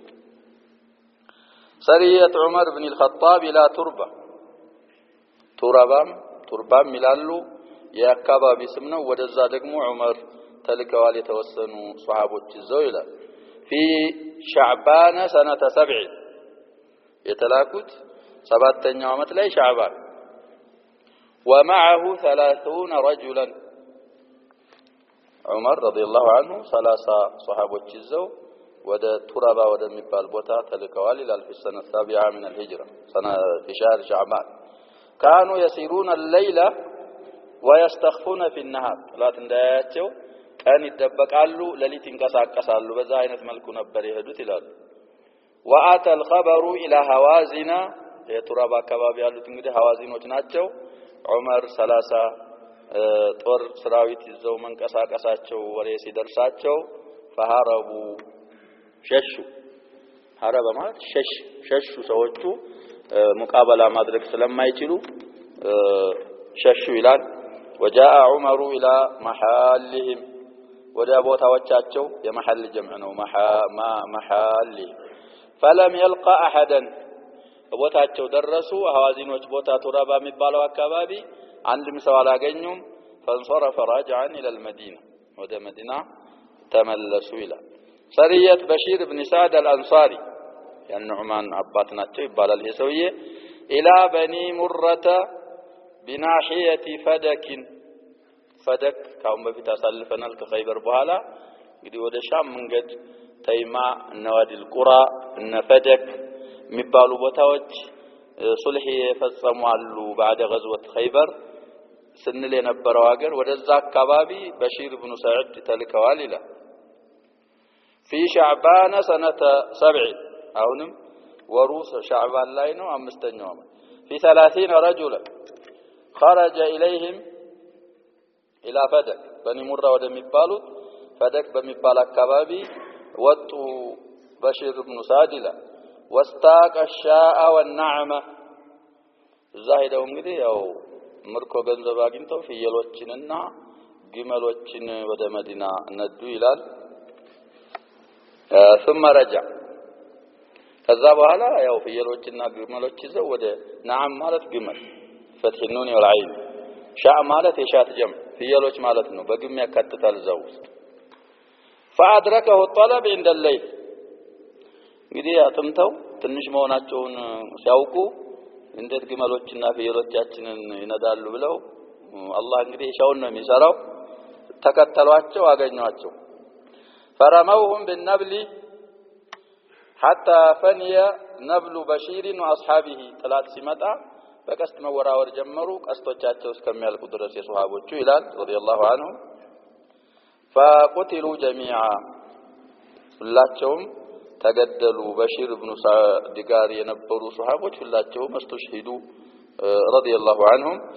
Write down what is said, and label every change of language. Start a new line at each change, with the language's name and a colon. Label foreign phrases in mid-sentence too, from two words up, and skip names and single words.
Arabic: سرية عمر بن الخطاب إلى تربام
Amharic: ይላሉ የአካባቢ ስም ነው ወደዛ ደግሞ ዑመር ተልከዋል የተወሰኑ ሱሐቦች ይዘው ይላል
Arabic: في شعبان سنة 7
Amharic: የተላኩት ሰባተኛው ዓመት ላይ ሻዕባን
Arabic: ومعه 30 رجلا عمر رضي الله عنه 30
Amharic: صحابዎች ይዘው ወደ ቱራባ ወደሚባል ቦታ ተልከዋል ይላል في
Arabic: السنة 7 من الهجرة سنة في شهر شعبان كانوا يسيرون الليل ويستخفون في
Amharic: النهار ላት እንዳያቸው ቀን ይደበቃሉ ለሊት እንቀሳቀሳሉ በዛ አይነት መልኩ ነበር ይሄዱት ይላል
Arabic: واتى الخبر الى هوازن
Amharic: የቱራባ አካባቢ ያሉት እንግዲህ ሐዋዚኖች ናቸው ዑመር 30 ጦር ሰራዊት ይዘው መንቀሳቀሳቸው ወሬ ሲደርሳቸው فهربوا ሸሹ ሐረበ ማለት ሸሹ ሰዎቹ ሙቃበላ ማድረግ ስለማይችሉ ሸሹ ይላል
Arabic: وجاء عمر الى محلهم
Amharic: ወደ ቦታዎቻቸው የመሐል ጀምዕ ነው محل
Arabic: فلم يلقى احدا
Amharic: ቦታቸው ደረሱ ሐዋዚኖች ቦታ ቱራባ የሚባለው አካባቢ አንድም ሰው አላገኙም
Arabic: فانصرف راجعا الى المدينه
Amharic: ወደ መዲና ተመለሱ ይላል
Arabic: سرية بشير بن سعد الأنصاري
Amharic: የኑዕማን አባት ናቸው ይባላል ይሄ ሰውዬ
Arabic: الى بني مرة بناحية
Amharic: فدك ካሁን በፊት አሳልፈናል ከኸይበር በኋላ እንግዲህ ወደ ሻም መንገድ ተይማ ነዋዲል ቁራ እነ ፈደክ የሚባሉ ቦታዎች ሱልህ የፈጸሙ አሉ
Arabic: بعد غزوة خيبر
Amharic: ስንል የነበረው ሀገር ወደዛ አካባቢ በሺር ኢብኑ ሰዒድ ተልከዋል ይላል
Arabic: في شعبان سنة 7
Amharic: አሁንም ወሩ ሻዕባን ላይ ነው አምስተኛው ዓመት
Arabic: في 30 رجلا خرج إليهم إلى فدك بني مرة
Amharic: ወደሚባሉት ፈደክ በሚባል አካባቢ ወጡ በሺር ኢብኑ ሰዒድ ይላል
Arabic: واستاق الشاء والنعمة
Amharic: እዛ ሄደው እንግዲህ ያው ምርኮ ገንዘብ አግኝተው ፍየሎችንና ግመሎችን ወደ መዲና ነዱ ይላል
Arabic: ثم رجع
Amharic: ከዛ በኋላ ያው ፍየሎችና ግመሎች ይዘው ወደ ነዓም ማለት ግመል
Arabic: فتح النون والعين شاء
Amharic: ማለት የሻት ጀም ፍየሎች ማለት ነው በግም ያካትታል እዛው ውስጥ
Arabic: فأدركه الطلب عند الليل
Amharic: እንግዲህ አጥምተው ትንሽ መሆናቸውን ሲያውቁ እንዴት ግመሎችና ፍየሎቻችንን ይነዳሉ ብለው አላህ እንግዲህ ሻውን ነው የሚሰራው ተከተሏቸው አገኟቸው
Arabic: فرموهم بالنبل حتى فني نبل بشير واصحابه طلعت
Amharic: ሲመጣ በቀስት መወራወር ጀመሩ ቀስቶቻቸው እስከሚያልቁ ድረስ የሱሐቦቹ ይላል
Arabic: رضي الله عنهم فقتلوا جميعا
Amharic: ሁላቸውም ተገደሉ በሺር ኢብኑ ሰዒድ ጋር የነበሩ ሱሐቦች ሁላቸው መስተሽሂዱ
Arabic: رضي الله عنهم